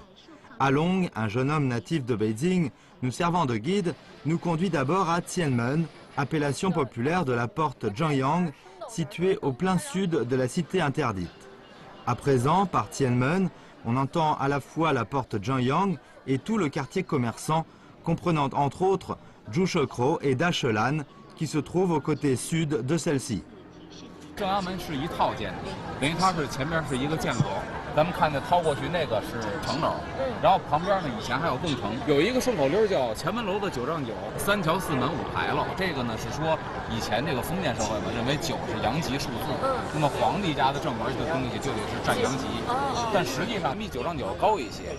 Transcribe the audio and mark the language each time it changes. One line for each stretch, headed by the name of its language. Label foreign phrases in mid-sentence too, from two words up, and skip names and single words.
French: Along, un jeune homme natif de Beijing, nous servant de guide, nous conduit d'abord à Tianmen, appellation populaire de la porte Zhengyang, située au plein sud de la cité interdite. À présent, par Tianmen, on entend à la fois la porte Zhengyang et tout le quartier commerçant, comprenant entre autres Zhushekro et Dachelan, qui se trouvent au côté sud de celle-ci.
Chinese: 正阳门是一套建筑，等于它是前面是一个间隔。咱们看那掏过去那个是城楼，然后旁边呢以前还有凤城，有一个顺口溜叫前门楼子九丈九，三桥四门五牌楼。这个呢是说以前这个封建社会嘛，认为九是阳极数字，那么皇帝家的正门这个东西就得是占阳极，但实际上比九丈九高一些。